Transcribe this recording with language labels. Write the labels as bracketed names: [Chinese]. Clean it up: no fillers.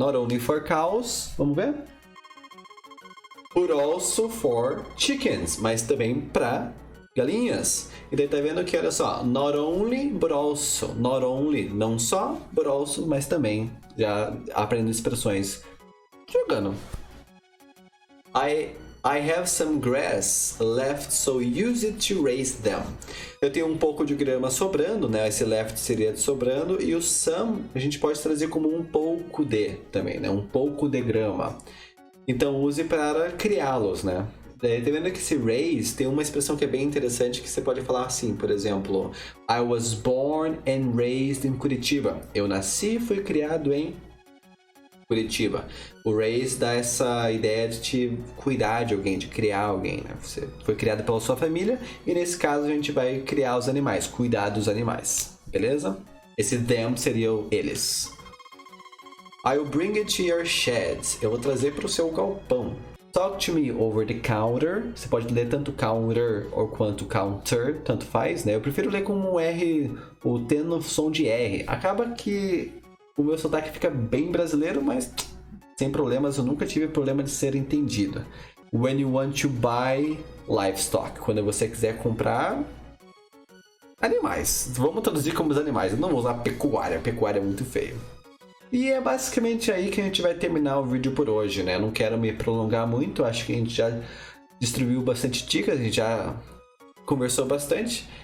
[English] Not only for cows, [Portuguese] vamos ver? [English] But also for chickens, [Portuguese] mas também para galinhas. E daí tá vendo que, olha só, [English] not only, but also. [Portuguese] Not only, não só, but also, mas também. Já aprendendo expressões jogando. [English] I have some grass left, so use it to raise them. [Portuguese] Eu tenho um pouco de grama sobrando, né? Esse left seria de sobrando. E o some a gente pode trazer como um pouco de também, né? Um pouco de grama. Então use para criá-los, né? Tá vendo que esse raise tem uma expressão que é bem interessante que você pode falar assim, por exemplo, [English] I was born and raised in Curitiba. [Portuguese] Eu nasci e fui criado em Curitiba. O raise dá essa ideia de te cuidar de alguém, de criar alguém, né? Você foi criado pela sua família e nesse caso a gente vai criar os animais, cuidar dos animais, beleza? Esse them seria o eles. [English] I'll bring it to your shed. [Portuguese] Eu vou trazer para o seu galpão. [English] Talk to me over the counter. [Portuguese] Você pode ler tanto counter ou quanto counter, tanto faz, né? Eu prefiro ler com um R, o T no som de R. Acaba que o meu sotaque fica bem brasileiro, mas sem problemas, eu nunca tive problema de ser entendido. [English] When you want to buy livestock. [Portuguese] Quando você quiser comprar animais. Vamos traduzir como os animais. Eu não vou usar pecuária. Pecuária é muito feio. E é basicamente aí que a gente vai terminar o vídeo por hoje, né? Não quero me prolongar muito, acho que a gente já distribuiu bastante dicas, a gente já conversou bastante.